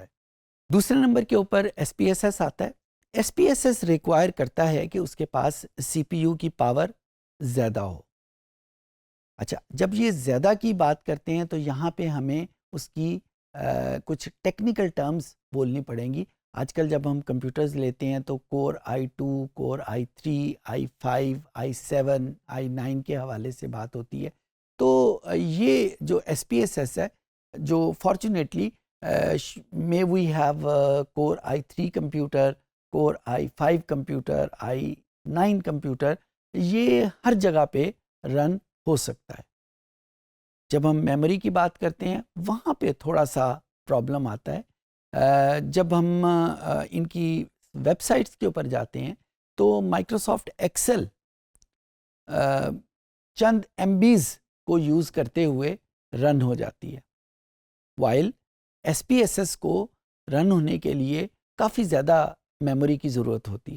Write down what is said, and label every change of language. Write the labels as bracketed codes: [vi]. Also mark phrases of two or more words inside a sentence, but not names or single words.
[ur] دوسرے نمبر کے اوپر ایس پی ایس ایس آتا ہے. ایس پی ایس ایس ریکوائر کرتا ہے کہ اس کے پاس سی پی یو کی پاور زیادہ ہو. اچھا, جب یہ زیادہ کی بات کرتے ہیں تو یہاں پہ ہمیں اس کی کچھ [en] technical terms [ur] بولنی پڑیں گی. آج کل جب ہم کمپیوٹرز لیتے ہیں تو کور i2, کور i3, i5, i7, i9 کے حوالے سے بات ہوتی ہے. تو یہ جو ایس پی ایس ایس ہے, جو فارچونیٹلی [en] may we have [ur] کور i3 کمپیوٹر, کور i5 کمپیوٹر, i9 کمپیوٹر, یہ ہر جگہ پہ رن ہو سکتا ہے. جب ہم میموری کی بات کرتے ہیں وہاں پہ تھوڑا سا پرابلم آتا ہے. جب ہم ان کی ویب سائٹس کے اوپر جاتے ہیں تو مائکروسافٹ ایکسل چند ایم بیز کو یوز کرتے ہوئے رن ہو جاتی ہے, وائل ایس پی ایس ایس کو رن ہونے کے لیے کافی زیادہ میموری کی ضرورت ہوتی ہے.